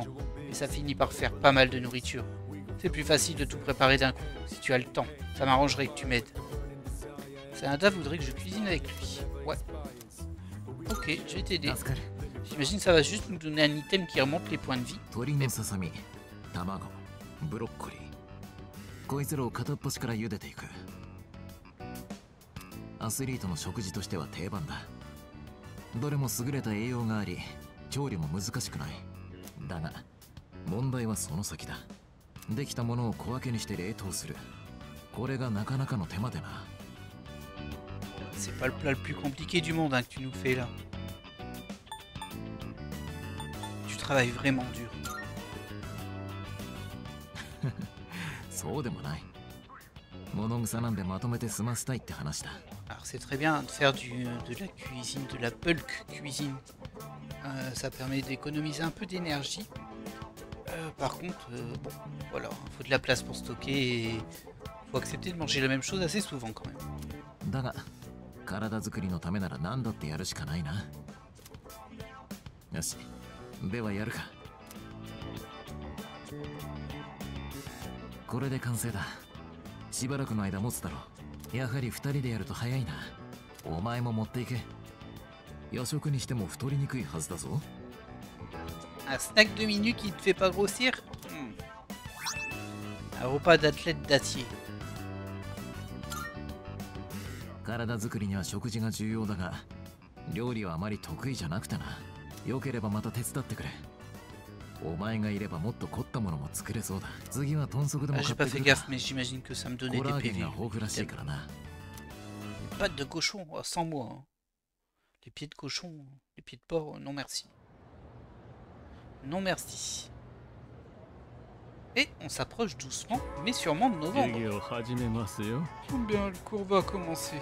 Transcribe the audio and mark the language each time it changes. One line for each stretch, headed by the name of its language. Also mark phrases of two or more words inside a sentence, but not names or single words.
French: Et ça finit par faire pas mal de nourriture. C'est plus facile de tout préparer d'un coup, si tu as le temps. Ça m'arrangerait que tu m'aides. Sanada voudrait que je cuisine avec lui. Ouais. Ok, je vais t'aider. J'imagine que ça va juste nous donner un item qui remonte les points de vie. Mais...
Japanese: 卵、ブロッコリー、こいつらを片っ端から茹でていく。アスリートの食事としては定番だ。どれも優れた栄養があり、調理も難しくない。だが、問題はその先だ。できたものを小分けにして冷凍する。これがなかなかの手間でな。
French: C'est pas le plat le plus compliqué du monde hein, que tu nous fais là. Tu travailles vraiment dur.
Japanese: そうでもない。物草なんでまとめて済ませたいって話だ。
French: Alors c'est très bien de faire de la cuisine, de la bulk cuisine. Ça permet d'économiser un peu d'énergie. Par contre, bon, voilà, il faut de la place pour stocker et il faut accepter de manger la même chose assez souvent quand même.
Japanese: だが、体作りのためなら何だってやるしかないな。よし、ではやるか。これで完成だ。しばらくの間持つだろう。やはり2人でやると早いな。お前も持っていけ。夜食にしても太りにくいはずだぞ。
French: Un snack de minute qui te fait pas grossir. Un repas d'athlète d'acier.
Japanese: 体作りには食事が重要だが、料理はあまり得意じゃなくてな。よければまた手伝ってくれ。お前がいればもっと凝ったものも作れそうだ。次は豚足でも買ってくるか。
French: J'ai pas fait gaffe, mais j'imagine que ça me donnait des PV.
Japanese: が豊富らしいからな。
French: Pâtes de cochon, sans moi. Hein. Les pieds de cochon, les pieds de porc, non merci. Non merci. Et on s'approche doucement, mais sûrement de novembre. Bien, le cours va commencer.